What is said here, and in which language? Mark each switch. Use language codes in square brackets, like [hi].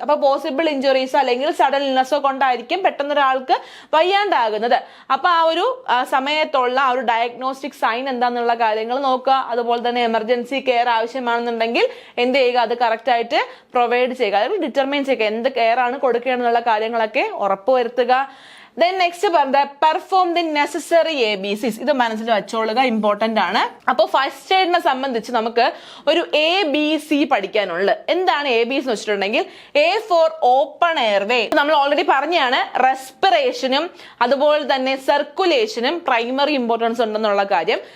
[ml] അപ്പൊ possible injuries അല്ലെങ്കിൽ sudden ഇൽനെസ്സോ കൊണ്ടായിരിക്കും പെട്ടെന്ന് ഒരാൾക്ക് വയ്യാണ്ടാകുന്നത്. അപ്പൊ ആ ഒരു സമയത്തുള്ള ആ ഒരു ഡയഗ്നോസ്റ്റിക് സൈൻ എന്താന്നുള്ള കാര്യങ്ങൾ നോക്കുക. അതുപോലെ തന്നെ എമർജൻസി കെയർ ആവശ്യമാണെന്നുണ്ടെങ്കിൽ എന്ത് ചെയ്യുക? അത് കറക്റ്റ് ആയിട്ട് പ്രൊവൈഡ് ചെയ്യുക, അല്ലെങ്കിൽ ഡിറ്റർമൈൻ ചെയ്യുക. എന്ത് കെയർ ആണ് കൊടുക്കുകയെന്നുള്ള കാര്യങ്ങളൊക്കെ ഉറപ്പുവരുത്തുക. [en] Then next perform the necessary ABCs. [ml] ഇത് മനസ്സിൽ വെച്ചോളുക, ഇമ്പോർട്ടന്റ് ആണ്. അപ്പോൾ ഫസ്റ്റ് എയ്ഡിനെ സംബന്ധിച്ച് നമുക്ക് ഒരു ABC പഠിക്കാനുള്ളത്. എന്താണ് ABs എന്ന് വെച്ചിട്ടുണ്ടെങ്കിൽ, A for ഓപ്പൺ എയർവേ. നമ്മൾ ഓൾറെഡി പറഞ്ഞാണ് റെസ്പിറേഷനും അതുപോലെ തന്നെ സർക്കുലേഷനും പ്രൈമറി ഇമ്പോർട്ടൻസ് ഉണ്ടെന്നുള്ള കാര്യം.